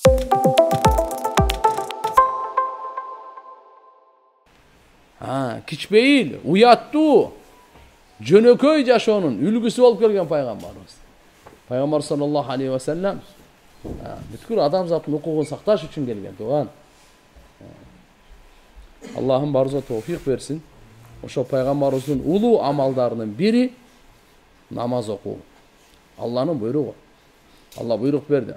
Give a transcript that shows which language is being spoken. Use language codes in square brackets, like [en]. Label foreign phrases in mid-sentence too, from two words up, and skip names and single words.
[ky] Kичпейил, уяттуу, жөнөкөй жашоонун үлгүсү болуп келген пайгамбарыбыз. Пайгамбар [ar] صلى الله عليه وسلم [ky] бүткүл адамзаттын укугун сакташ үчүн келген туган. Аллахым барыбызга товфик берсин. Ошо пайгамбарыбыздын улуу амалдарынын бири намаз окуу. Алланын буйругу. Алла буйрук берди.